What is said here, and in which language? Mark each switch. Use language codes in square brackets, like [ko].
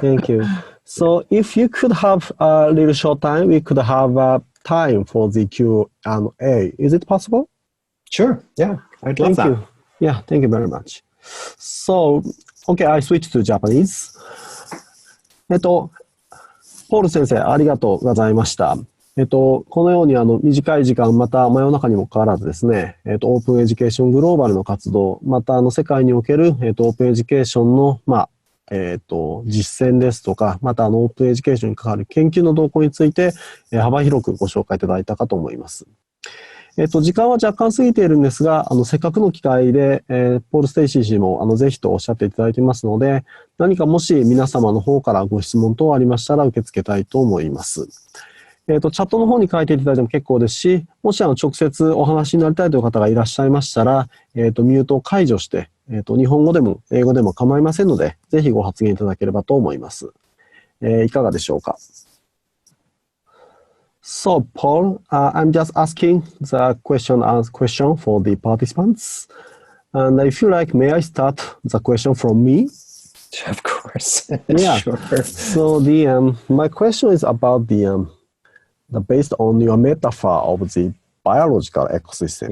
[en] Thank you. So if you could have a little short time, we could have time for the Q&A. Is it possible? Sure. Yeah, I'd love that. Thank you. Yeah, thank you very much. So, okay, I switch to Japanese. [ja] ポール先生、ありがとうございました。このように短い時間、また真夜中にもかかわらずですね、オープンエデュケーショングローバルの活動、また世界における、オープンエデュケーションの、実践ですとか、またオープンエデュケーションに関わる研究の動向について、幅広くご紹介いただいたかと思います。時間は若干過ぎているんですが、せっかくの機会で、ポール・ステイシー氏もぜひとおっしゃっていただいていますので、何かもし皆様の方からご質問等ありましたら受け付けたいと思います。チャットの方に書いていただいても結構ですし、もし直接お話になりたいという方がいらっしゃいましたら、ミュートを解除して、日本語でも英語でも構いませんので、ぜひご発言いただければと思います。いかがでしょうか。 [en] So, Paul, I'm just asking the question for the participants. And I feel like, may I start the question from me? Of course. Yeah. Sure. So, my question is about based on your metaphor of the biological ecosystem.